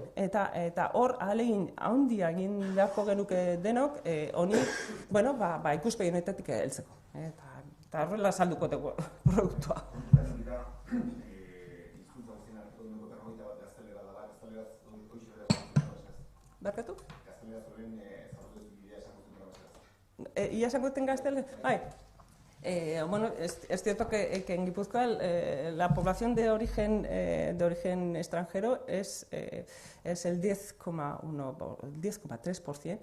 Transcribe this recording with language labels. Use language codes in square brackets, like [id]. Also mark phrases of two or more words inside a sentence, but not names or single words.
[eu] Eta hor, ahalegin handia egin beharko genuke denok, honi, ikuspegi honetatik heltzeko. Eta horrela salduko dugu produktua. Barkatu? [es] ¿Ya se encuentra en Gaztele? Bueno, es cierto que en Guipúzcoa la población de origen extranjero es el 10,3%.